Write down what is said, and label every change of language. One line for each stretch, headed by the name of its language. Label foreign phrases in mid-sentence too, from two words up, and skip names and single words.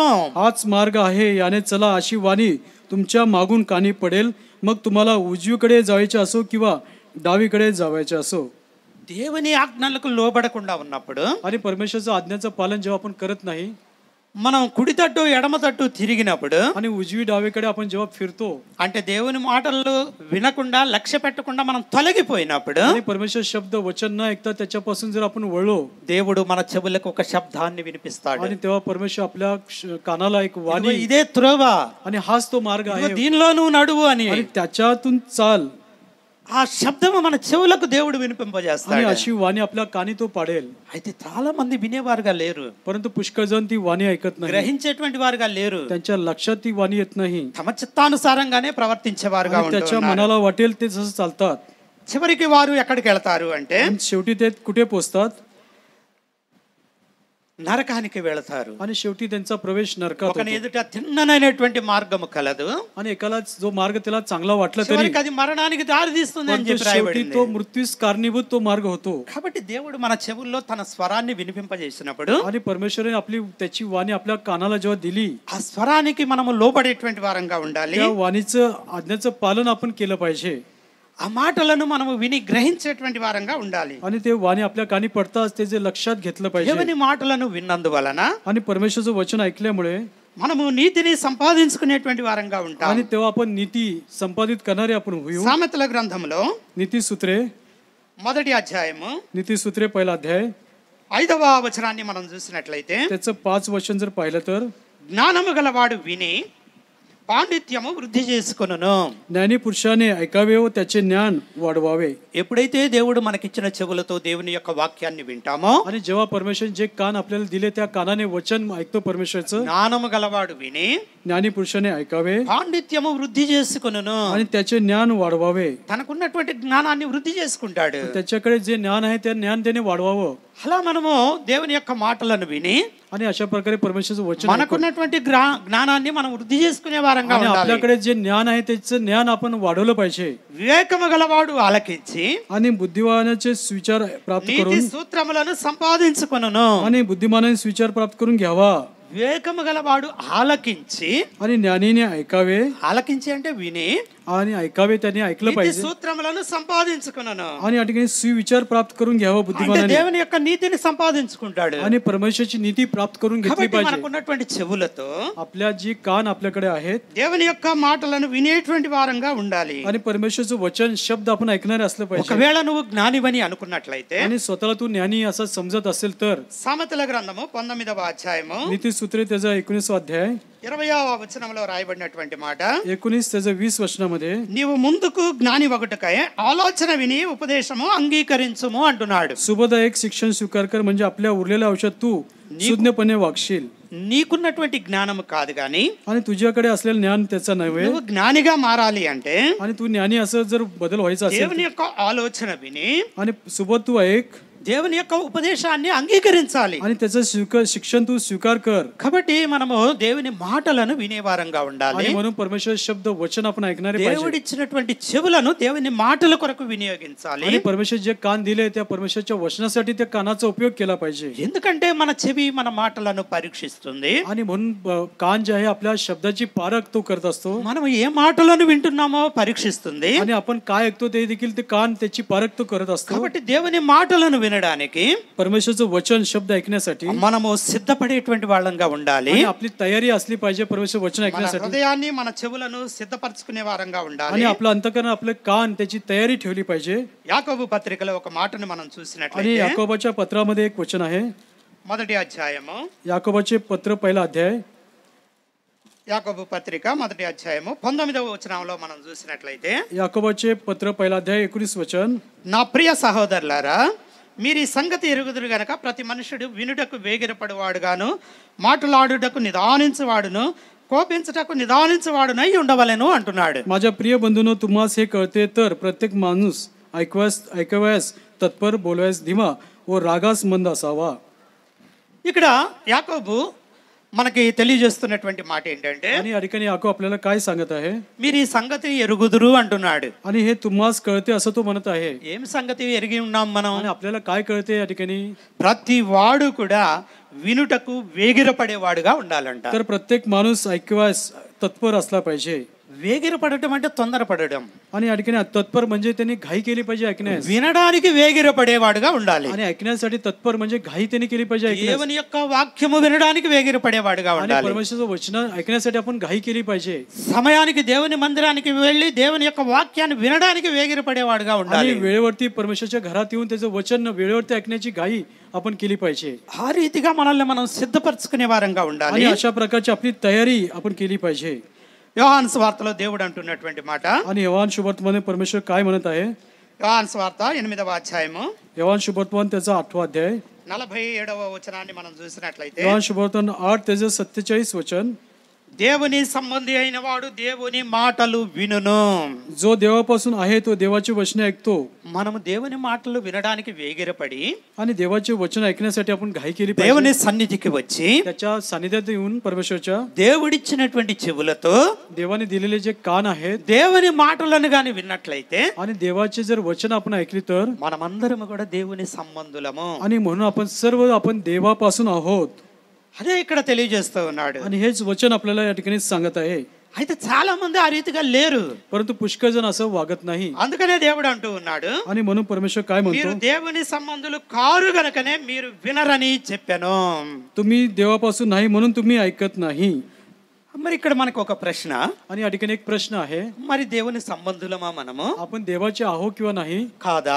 Marathi: हाच मार्ग आहे, याने चला अशी वाणी तुमच्या मागून कानी पडेल. मग तुम्हाला उजवीकडे जायचे असो किंवा डावीकडे जावायचे असो.
Telugu: దేవుని ఆజ్ఞలకు లోబడకుండా ఉన్నప్పుడు
Marathi: आणि परमेश्वरचं आज्ञाचं पालन जेव्हा आपण करत नाही
Telugu: మనం కుడి తట్టు ఎడమ తట్టు తిరిగినప్పుడు,
Marathi: आणि उजवी डावीकडे आपण जेव्हा फिरतो
Telugu: అంటే దేవుని మాటలు వినకుండా లక్ష్య పెట్టకుండా మనం తొలగిపోయినప్పుడు,
Marathi: आणि परमेश्वर शब्द वचन न ऐकता त्याच्यापासून जर आपण वळलो,
Telugu: దేవుడు మన చెవులకు ఒక శబ్దాన్ని వినిపిస్తాడు.
Marathi: आणि तेव्हा परमेश्वर आपल्या कानाला एक वाणी,
Telugu: ఇదే త్రోవ,
Marathi: आणि हाच तो मार्ग आहे
Telugu: దీనిలో నువ్వు నడువు అని
Marathi: आणि त्याच्यातून चाल.
Telugu: ఆ శబ్దము మన చెవులకు దేవుడు
Marathi: आणि
Telugu: వినిపింపజేస్తాడు.
Marathi: अशी वाणी आपल्या कानी तो पाडेल.
Telugu: అయితే చాలా మంది వినేవారుగా లేరు,
Marathi: परंतु पुष्कळ जण ती वाणी ऐकत नाही,
Telugu: గ్రహించేటువంటి వారుగా లేరు,
Marathi: त्यांच्या लक्षात ती वाणी येत नाही
Telugu: తమ చిత్తానుసారంగానే ప్రవర్తించేవారుగా
Marathi: आणि त्याच्या
Telugu: ఉంటున్నారు.
Marathi: मनाला वाटेल ते जसं चालतात.
Telugu: చివరికి వారు ఎక్కడికి వెళ్తారు అంటే
Marathi: आणि शेवटी ते कुठे पोहोचतात.
Telugu: నరకానికి వెళతారు.
Marathi: आणि शेवटी त्यांचा प्रवेश नरकात
Telugu: ఒకని
Marathi: होतो.
Telugu: ఎదుట తిన్ననైనటువంటి మార్గము కలదు,
Marathi: आणि एकाला जो मार्ग त्याला चांगला वाटला तरी
Telugu: చివరికి అది మరణానికి దారి తీస్తుంది అని
Marathi: परंतु
Telugu: చెప్పి
Marathi: शेवटी
Telugu: రాయబడింది.
Marathi: तो मृत्यूस कारणीभूत तो मार्ग होतो.
Telugu: కాబట్టి దేవుడు మన చెవుల్లో తన స్వరాన్ని వినిపింపజేసినప్పుడు
Marathi: आणि परमेश्वराने आपली त्याची वाणी आपल्या कानाला जेव्हा दिली,
Telugu: ఆ స్వరానికి మనము లోబడేటువంటి వారంగా ఉండాలి.
Marathi: त्या वाणीचं आज्ञाचं पालन आपण केलं पाहिजे.
Telugu: ఆ మాటలను మనము విని గ్రహించేటువంటి వారంగా ఉండాలి.
Marathi: आणि ते वाणी आपल्या कानी पडताच ते जे लक्षात घेतलं पाहिजे.
Telugu: దేవుని మాటలను విన్నందువలన
Marathi: आणि परमेश्वरचं वचन ऐकल्यामुळे
Telugu: మనము నీతిని సంపాదించుకునేటువంటి వారంగా ఉంటాం.
Marathi: आणि तेव्हा आपण नीती संपादित करणारे आपण होऊ.
Telugu: సామెతల గ్రంథంలో
Marathi: नीती सूत्रे,
Telugu: మొదటి అధ్యాయము
Marathi: नीती सूत्रे 1 अध्याय
Telugu: 5వ వచనాన్ని మనం చూసినట్లయితే,
Marathi: त्याचं 5 वचन जर पाहिलं तर,
Telugu: జ్ఞానము గలవాడు విని పాండిత్యము వృద్ధి చేసుకొనును.
Marathi: ज्ञानी पुरुषाने ऐकावे व त्याचे ज्ञान वाढवावे.
Telugu: ఎప్పుడైతే దేవుడు మనకిచ్చిన చెవులతో దేవుని యొక్క వాక్యాన్ని వింటామో,
Marathi: आणि जेव्हा परमेश्वर जे कान आपल्याला दिले त्या कानाने वचन ऐकतो परमेश्वरचं,
Telugu: జ్ఞానము గలవాడు విని
Marathi: ज्ञानी पुरुषाने ऐकावे
Telugu: పాండిత్యము వృద్ధి చేసుకొనును.
Marathi: आणि त्याचे ज्ञान वाढवावे.
Telugu: తనకున్నటువంటి జ్ఞానాన్ని వృద్ధి చేసుకుంటాడు.
Marathi: त्याच्याकडे जे ज्ञान आहे ते ज्ञान त्याने वाढवावं.
Telugu: అలా మనము దేవుని యొక్క మాటలను విని
Marathi: आणि अशा प्रकारे परमेश्वराचं वचन
Telugu: మనకున్నటువంటి జ్ఞానాన్ని మనం వృద్ధి చేసుకునే వారంగా
Marathi: आणि
Telugu: ఉండాలి.
Marathi: आपल्याकडे जे ज्ञान आहे त्याचं ज्ञान आपण वाढवलं पाहिजे.
Telugu: వివేకము గలవాడు ఆలకించి
Marathi: आणि बुद्धिमानाचे विचार प्राप्त
Telugu: నీతి
Marathi: करून
Telugu: సూత్రములను సంపాదించుకొనును.
Marathi: आणि बुद्धिमानाने विचार प्राप्त करून घ्यावा.
Telugu: వివేకము గలవాడు ఆలకించి,
Marathi: आणि ज्ञानीने ऐकावे
Telugu: ఆలకించి అంటే విని
Marathi: आणि ऐकावे त्याने ऐकलं
Telugu: నీతి
Marathi: पाहिजे
Telugu: సూత్రములను సంపాదించుకొనును.
Marathi: आणि या ठिकाणी सुविचार प्राप्त करून घ्यावं
Telugu: అంటే
Marathi: बुद्धिमानाने
Telugu: దేవుని యొక్క నీతిని సంపాదించుకుంటాడు.
Marathi: आणि परमेश्वराची नीती प्राप्त करून घेतली
Telugu: కాబట్టి
Marathi: पाहिजे.
Telugu: మనకున్నటువంటి చెవులతో
Marathi: आपल्या जी कान आपल्याकडे आहेत
Telugu: దేవుని యొక్క మాటలను వినేటువంటి వారంగా ఉండాలి.
Marathi: आणि परमेश्वराचं वचन शब्द आपण ऐकणारे असलं पाहिजे.
Telugu: ఒకవేళ నువ్వు జ్ఞానివని అనుకున్నట్లయితే
Marathi: आणि स्वतःला तू ज्ञानी असं समजत असेल तर
Telugu: సామెతల గ్రంథము 19వ అధ్యాయము
Marathi: नीतिसूत्रे त्याचा 19वा अध्याय
Telugu: 20వ వచనంలో రాయబడినటువంటి మాట,
Marathi: 19 त्याचं 20 वचनामध्ये
Telugu: నీవు ముందుకు జ్ఞాని ఒకటికై ఆలోచన విని ఉపదేశము అంగీకరించుము అంటున్నాడు.
Marathi: सुबोधायक शिक्षण स्वीकार कर म्हणजे आपल्या उरलेल्या आयुष्यात तू सुज्ञपणे वागशील.
Telugu: నీకున్నటువంటి జ్ఞానము కాదు గాని
Marathi: आणि तुझ्याकडे असलेलं ज्ञान त्याचा नव्हे.
Telugu: నువ్వు జ్ఞానిగా మారాలి అంటే
Marathi: आणि तू ज्ञानी असं जर बदल व्हायचा असेल
Telugu: దేవుని యొక్క ఆలోచన విని
Marathi: आणि सुबोध तू ऐक
Telugu: దేవుని యొక్క ఉపదేశాన్ని అంగీకరించాలి.
Marathi: आणि त्याचं शिक्षण तू स्वीकार कर.
Telugu: కాబట్టి మనము దేవుని మాటలను వినేవారంగా ఉండాలి.
Marathi: आणि म्हणून परमेश्वर शब्द वचन आपण ऐकणारे पाहिजे.
Telugu: దేవుడిచ్చినటువంటి చెవులను దేవుని మాటల కొరకు వినియోగించాలి.
Marathi: आणि परमेश्वर जे कान दिले त्या परमेश्वरच्या वचनासाठी त्या कानाचा उपयोग केला पाहिजे.
Telugu: ఎందుకంటే మన చెవి మన మాటలను పరీక్షిస్తుంది.
Marathi: आणि म्हणून कान जे आहे आपल्या शब्दाची पारख तो करत असतो.
Telugu: మనం ఏ మాటలను వింటున్నామో పరీక్షిస్తుంది.
Marathi: आणि आपण काय ऐकतो ते देखील ते कान त्याची पारख तो करत असतो.
Telugu: కాబట్టి దేవుని మాటలను వినడానికి
Marathi: परमेश्वरचं वचन शब्द ऐकण्यासाठी
Telugu: మనము సిద్ధపడేటువంటి వాళ్ళంగా ఉండాలి.
Marathi: आणि आपली तयारी असली पाहिजे परमेश्वर वचन
Telugu: మన
Marathi: ऐकण्यासाठी.
Telugu: హృదయాన్ని మన చెవులను సిద్ధపరచుకునే వారంగా ఉండాలి.
Marathi: आणि आपलं अंतःकरण आपलं कान त्याची तयारी ठेवली पाहिजे.
Telugu: యాకోబు పత్రికలో ఒక మాటను మనం
Marathi: आणि
Telugu: చూసినట్లయితే
Marathi: याकोबाच्या पत्रामध्ये एक वचन आहे.
Telugu: మొదటి అధ్యాయము
Marathi: याकोबाचे पत्र पहिला अध्याय
Telugu: యాకోబు పత్రిక మొదటి అధ్యాయము 19వ వచనంలో మనం చూసినట్లయితే,
Marathi: याकोबाचे पत्र पहिला अध्याय 19 वचन,
Telugu: నా ప్రియ సహోదరులారా, మీరు ఈ సంగతి ఎరుగుదురు గనక ప్రతి మనుషుడు వినుటకు వేగిరపడువాడుగాను, మాట్లాడుటకు నిదానించువాడును, కోపించుటకు నిదానించువాడునై ఉండవలెను అంటున్నాడు.
Marathi: माझ्या प्रिय बंधूंनो, तुम्हास हे कळते तर प्रत्येक माणूस ऐकवायस तत्पर, बोलवायस धीमा व रागास मंद असावा.
Telugu: ఇక్కడ యాకోబు మనకి తెలియజేస్తున్నటువంటి మాట ఏంటంటే,
Marathi: आणि या ठिकाणी याकोब आपल्याला काय सांगत आहे?
Telugu: మీరు ఈ సంగతి ఎరుగుదురు అంటున్నాడు.
Marathi: आणि हे तुम्हास कळते असं तो म्हणत आहे.
Telugu: ఏం సంగతి ఎరిగి ఉన్నాం మనం?
Marathi: आणि आपल्याला काय कळते या ठिकाणी?
Telugu: ప్రతి వాడు కూడా వినుటకు వేగిరపడేవాడుగా ఉండాలంట.
Marathi: तर प्रत्येक माणूस ऐकवायस तत्पर असला पाहिजे.
Telugu: వేగిరపడటం అంటే తొందరపడడం.
Marathi: आणि या ठिकाणी तत्पर म्हणजे त्यांनी घाई केली पाहिजे ऐकण्यास.
Telugu: వినడానికి వేగిరపడేవాడుగా ఉండాలి.
Marathi: आणि ऐकण्यासाठी तत्पर म्हणजे घाई त्यांनी केली पाहिजे ऐकण्यास.
Telugu: దేవుని యొక్క వాక్యము వినడానికి వేగిరపడేవాడుగా
Marathi: आणि
Telugu: ఉండాలి.
Marathi: परमेश्वराचं वचन ऐकण्यासाठी आपण घाई केली पाहिजे.
Telugu: సమయానికి దేవుని మందిరానికి వెళ్ళి దేవుని యొక్క వాక్యాన్ని వినడానికి వేగిరపడేవాడుగా ఉండాలి.
Marathi: आणि वेळेवरती परमेश्वराच्या घरात येऊन त्याचं वचन वेळेवरती ऐकण्याची घाई आपण केली पाहिजे.
Telugu: ఆ రీతిగా మనల్ని మనం సిద్ధపరచుకునే వారంగా ఉండాలి.
Marathi: आणि अशा प्रकारची आपली तयारी आपण केली पाहिजे.
Telugu: యోహాను సువార్తలో దేవుడు అంటున్నటువంటి మాట,
Marathi: आणि यहोवान शुभवर्तमान परमेश्वर काय म्हणत आहे?
Telugu: యోహాను సువార్త 8వ అధ్యాయము
Marathi: यहोवान शुभवर्तमान त्याचा 8वा अध्याय
Telugu: 47వ వచనాన్ని మనం చూసినట్లయితే,
Marathi: यहोवान शुभवर्तमान 8 त्याचं 47 वचन,
Telugu: దేవుని సంబంధి అయిన వాడు దేవుని మాటలు వినును.
Marathi: जो देवापासून आहे तो देवाची वचने ऐकतो.
Telugu: మనము దేవుని మాటలు వినడానికి వేగిరపడి
Marathi: आणि देवाचे वचन ऐकण्यासाठी आपण घाई केली पाहिजे.
Telugu: దేవుని సన్నిధికి వచ్చి
Marathi: त्याच्या सानिध्यात येऊन परमेश्वरच्या
Telugu: దేవుడిచ్చినటువంటి చెవులతో
Marathi: देवाने दिलेले जे कान आहेत
Telugu: దేవుని మాటలను గాని విన్నట్లయితే
Marathi: आणि देवाचे जर वचन आपण ऐकली तर,
Telugu: మనమందరం కూడా దేవుని సంబంధులము.
Marathi: आणि म्हणून आपण सर्व आपण देवापासून आहोत.
Telugu: అదే ఇక్కడ తెలియజేస్తూ ఉన్నాడు.
Marathi: आणि हेच वचन आपल्याला या ठिकाणी सांगत आहे.
Telugu: అయితే చాలా మంది ఆ రీతిగా లేరు.
Marathi: परंतु पुष्कळ जण असं वागत नाही.
Telugu: అందుకనే దేవుడు అంటూ ఉన్నాడు,
Marathi: आणि म्हणून परमेश्वर काय
Telugu: మీరు
Marathi: म्हणतो?
Telugu: దేవుని సంబంధులు కారు గనుకనే మీరు వినరని చెప్పాను.
Marathi: तुम्ही देवापासून नाही म्हणून तुम्ही ऐकत नाही.
Telugu: మరి ఇక్కడ మనకు ఒక ప్రశ్న,
Marathi: आणि या ठिकाणी एक प्रश्न आहे,
Telugu: మరి దేవుని సంబంధులమా మనము?
Marathi: आपण देवाचे आहो किंवा नाही?
Telugu: కాదా?